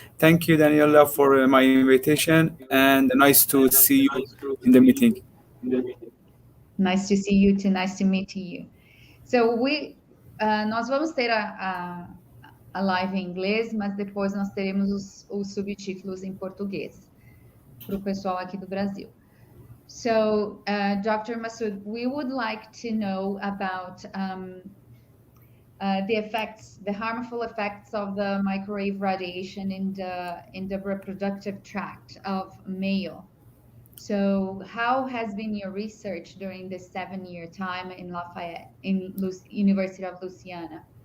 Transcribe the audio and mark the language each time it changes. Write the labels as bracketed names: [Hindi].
[English] Thank you, Daniela, for my invitation, and nice to see you in the meeting. Nice to see you too. Nice to meet you. [Portuguese] So nós vamos ter a live em inglês, mas depois nós teremos os subtítulos em português para o pessoal aqui do Brasil. [English] So, Dr. Masood, we would like to know about the harmful effects of the microwave radiation in the reproductive tract of male. So, how has been your research during this 7-year time in Lafayette, in University of Louisiana?